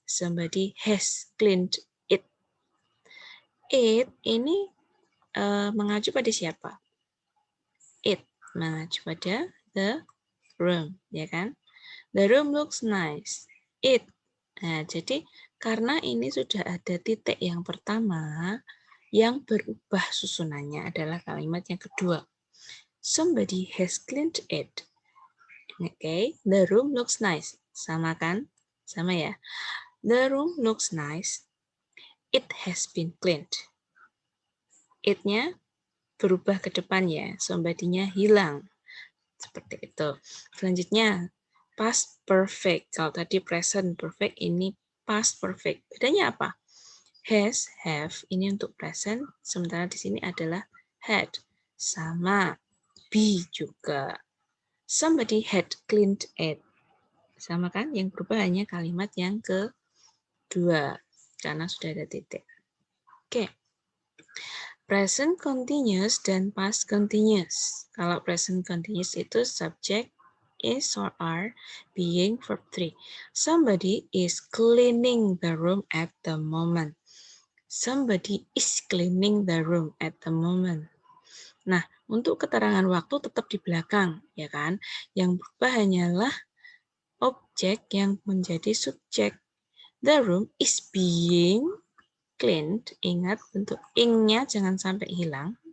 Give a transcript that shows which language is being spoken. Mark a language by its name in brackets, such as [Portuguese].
[English] Somebody has cleaned it. [Indonesian] It ini mengacu pada siapa? It mengacu pada the room, ya kan? [English] The room looks nice. [Indonesian] It. Nah, jadi karena ini sudah ada titik yang pertama, yang berubah susunannya adalah kalimat yang kedua. [English] Somebody has cleaned it. [Indonesian] Oke, [English] the room looks nice. [Indonesian] Sama kan? Sama ya. [English] The room looks nice. It has been cleaned. [Indonesian] It-nya berubah ke depan ya, somebody-nya hilang. Seperti itu. Selanjutnya, past perfect. Kalau tadi present perfect, ini past perfect. Bedanya apa? Has, have, ini untuk present, sementara di sini adalah had. Sama, be juga. [English] Somebody had cleaned it. [Indonesian] Sama kan? Yang berubah hanya kalimat yang kedua, karena sudah ada titik. Oke. Present continuous dan past continuous. Kalau present continuous itu subject is or are being verb 3. [English] Somebody is cleaning the room at the moment. Somebody is cleaning the room at the moment. [Indonesian] Nah, untuk keterangan waktu tetap di belakang, ya kan? Yang berubah hanyalah objek yang menjadi subjek. [English] The room is being cleaned. [Indonesian] Ingat bentuk ing-nya jangan sampai hilang.